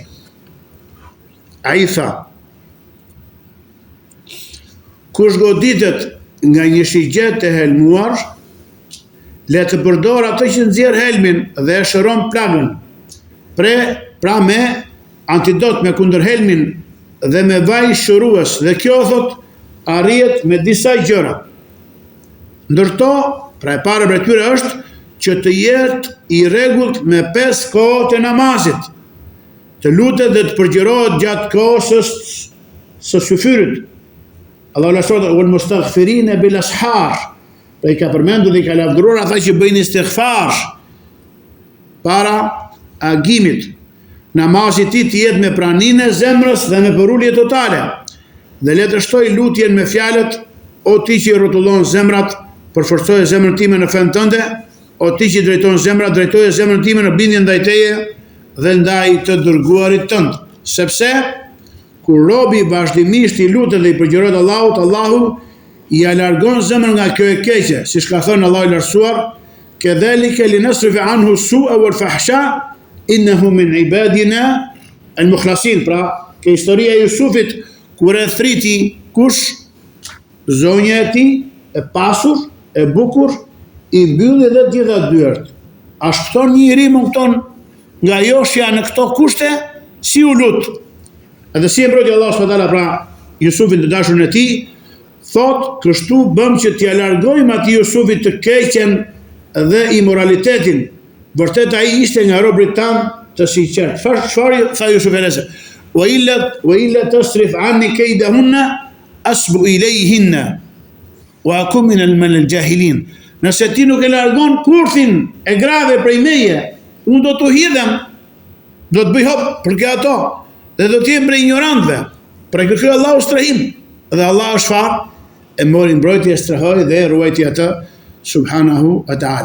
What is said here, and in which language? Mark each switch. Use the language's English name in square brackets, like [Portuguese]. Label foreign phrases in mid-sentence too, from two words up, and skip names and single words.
[Albanian] Ai tha, kush goditet nga një shigjet e helmuar, le të përdor atë që nxjerr helmin dhe e shëron plagën, pra me antidot, me kundër helmin dhe me vaj shërues, dhe kjo thot arrihet me disa gjëra. Ndërto, pra e para prej tyre është që të jetë i rregullt me 5 kohët e namazit, të lutet dhe të përgjërohet gjatë kohës së syfyrit. [Arabic] Allahu la thot والمستغفرين بالأسحار, [Albanian] pra i ka përmendur dhe i ka lavdëruar ata që bëjnë istighfar para agimit. Namazi i tij të jetë me praninë e zemrës dhe me përulje totale, dhe le të shtoj lutjen me fjalët: o ti që rrotullon zemrat, përforcoje zemrën time në fen tënde; o ti që drejton zemrat, drejtoje zemrën time në bindje ndaj teje dhe ndaj të dërguarit tënd. Sepse kur robi vazhdimisht i lutet dhe i përgjërohet Allahut, Allahu i largon zemrën nga kjo e keqe, siç ka thënë Allahu i lartësuar: [Arabic] كذلك لنصرف عنه السوء والفحشاء إنه من عبادنا المخلصين. [Albanian] Pra, ke historia e Jusufit kur e thriti kush? Zonja e tij, e pasur, e bukur, i mbylli dhe gjitha dyert. A shpëton një njerëz më këton nga joshja në këto kushte? Si u lut? Edhe si e mbrojti Allahu [Arabic] سبحانه وتعالى [Albanian] pra Jusufin të dashurin e tij, thot, kështu bëm që t'ia largojmë atij Jusufit të keqen dhe imoralitetin. Vërtet ai ishte nga robrit tan të sinqert. Çfarë tha Jusuf Elese? [Arabic] وإلا تصرف عني كيدهن أصب إليهن وأكن من الجاهلين. [Albanian] Nëse ti nuk e largon kurthin e grave prej meje, unë do t'u hidhem, do të bëj hop për ato, dhe do t'jem prej ignorantëve. Pra kërkoi Allahu strehim, dhe Allahu çfarë? E mori mbrojtje, e strehoi dhe ruajti atë [Arabic] سبحانه وتعالى.